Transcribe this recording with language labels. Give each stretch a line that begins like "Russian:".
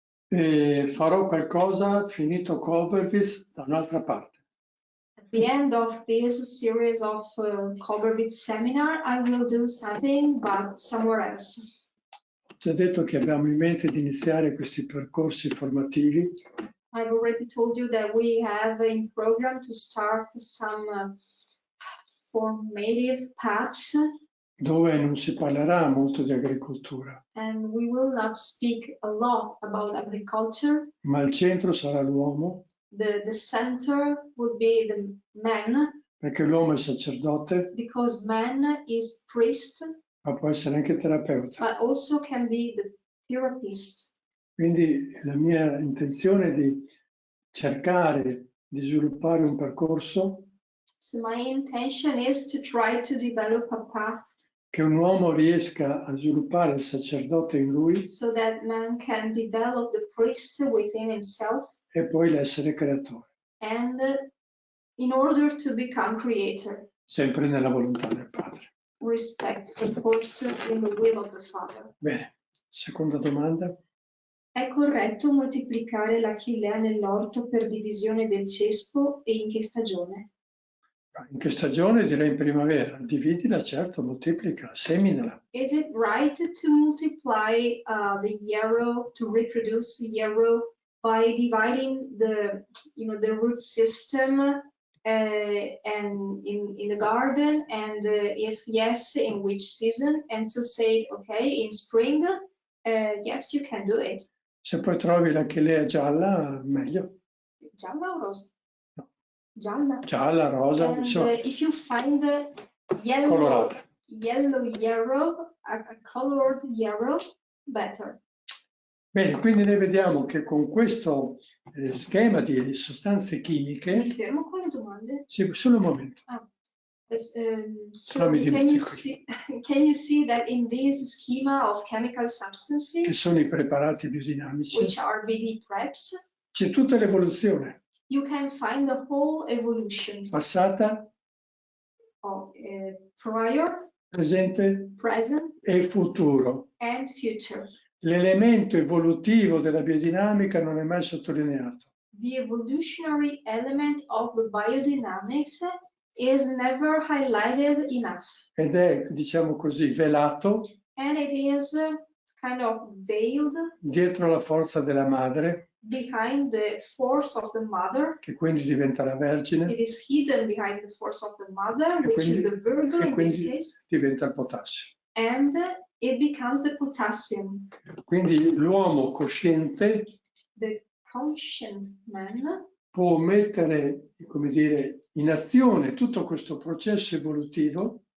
Italian: E farò qualcosa, finito Koberwitz, da un'altra parte.
English: At the end of this series of Koberwitz seminar, I will do something, but somewhere else.
Italian: Ho già detto che abbiamo in mente di iniziare questi percorsi formativi
English: I've already told you that we have in program to start some formative paths,
Italian: dove non si parlerà molto di agricoltura,
English: and we will not speak a lot about agriculture.
Italian: ma al centro sarà l'uomo,
English: The center would be the man,
Italian: perché l'uomo è sacerdote,
English: because man is priest,
Italian: ma può essere anche terapeuta.
English: but also can be the therapist.
Italian: Quindi la mia intenzione è di cercare di sviluppare un percorso
English: So my intention is to try to develop a path
Italian: che un uomo riesca a sviluppare il sacerdote in lui
English: so that man can develop the priest within himself,
Italian: e poi l'essere creatore,
English: and in order to become creator,
Italian: sempre nella volontà del Padre.
English: respect, of course, in the will of the Father.
Italian: Bene, seconda domanda. È corretto moltiplicare l'achillea nell'orto per divisione del cespo e in che stagione? In che stagione? Direi in primavera. Dividila, certo, moltiplica, seminala.
English: Is it right to multiply the yarrow, to reproduce the yarrow by dividing the root system and in the garden, and if yes, in which season? And to say, okay, in spring, yes, you can do it.
Italian: Se poi trovi la chelea gialla, meglio. Gialla o rosa? No. Gialla. Gialla, rosa,
English: And
Italian: insomma,
English: if you find the yellow
Italian: colorata.
English: yarrow, a colored yarrow, better.
Italian: Bene, quindi noi vediamo che con questo schema di sostanze chimiche, Mi fermo con le domande. sì, solo un momento.
English: So
Italian: Non mi
English: can you
Italian: dimentico.
English: see that in this schema of chemical
Italian: Che
English: substances,
Italian: sono i preparati biodinamici,
English: which are BD preps,
Italian: c'è tutta l'evoluzione
English: you can find the whole evolution
Italian: passata,
English: of prior,
Italian: presente
English: present,
Italian: e futuro.
English: and future.
Italian: L'elemento evolutivo della biodinamica non è mai sottolineato.
English: The evolutionary element of the biodynamics is never highlighted enough.
Italian: Ed è, diciamo così, velato
English: And it is kind of veiled
Italian: dietro la forza della madre,
English: behind the force of the mother.
Italian: che quindi diventa la Vergine,
English: It is hidden behind the force of the mother,
Italian: e
English: which is
Italian: quindi,
English: the Virgo
Italian: e
English: in this
Italian: quindi
English: case.
Italian: diventa il potassio.
English: And it becomes the potassium.
Italian: Quindi l'uomo cosciente
English: The conscient man
Italian: può mettere, come dire, in azione tutto questo processo evolutivo